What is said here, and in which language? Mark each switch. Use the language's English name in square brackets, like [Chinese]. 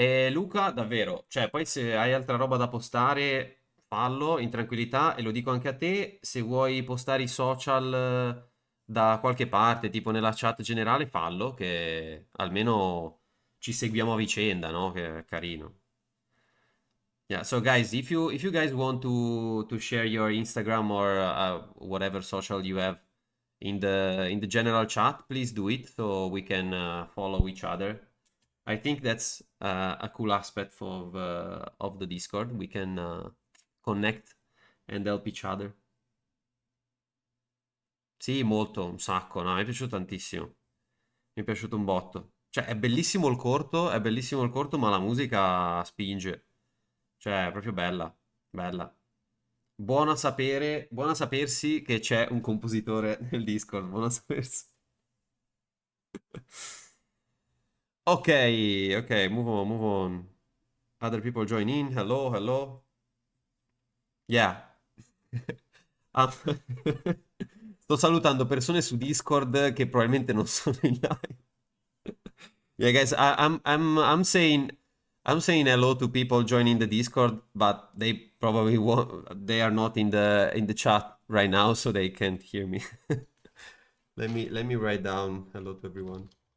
[Italian] Luca, davvero, cioè, poi se hai altra roba da postare, fallo in tranquillità e lo dico anche a te. Se vuoi postare i social da qualche parte, tipo nella chat generale, fallo, che almeno ci seguiamo a vicenda, no? Che è carino. [English] Yeah, so guys, if you guys want to share your Instagram or whatever social you have in the general chat, please do it so we can follow each other. I think that's a cool aspect of the Discord. We can connect and help each other. [Italian] Sì, molto, un sacco, no, mi è piaciuto tantissimo. Mi è piaciuto un botto. Cioè, è bellissimo il corto, ma la musica spinge. Cioè, è proprio bella, bella. Buona sapersi che c'è un compositore nel Discord, buona sapersi. [English] Ok, ok, move on, move on. Other people join in, hello, hello. Yeah. [Italian] Ah, sto salutando persone su Discord che probabilmente non sono in live. [English] Yeah, guys, I'm saying hello to people joining the Discord, but they probably won't, they are not in the chat right now, so they can't hear me. Let me write down hello to everyone.